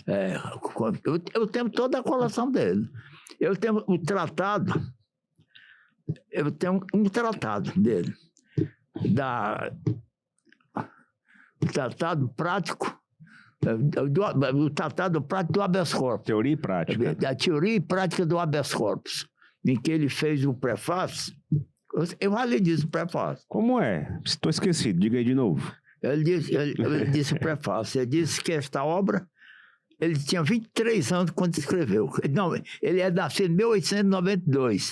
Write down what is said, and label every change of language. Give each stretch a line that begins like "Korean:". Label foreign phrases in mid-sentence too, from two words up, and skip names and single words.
Portuguese: Eu tenho toda a coleção dele. Eu tenho o tratado. Eu tenho um tratado dele. O tratado prático. O tratado prático do
Latin: habeas corpus.
Portuguese: Teoria e prática. Da teoria e prática do
Latin: habeas corpus.
Portuguese: Em que ele fez o prefácio. Eu falei disso, o prefácio. Como é? Estou esquecido, diga aí de novo. Ele disse o prefácio. Ele disse que esta obra, ele tinha 23 anos quando escreveu. Não, ele é nascido em 1892.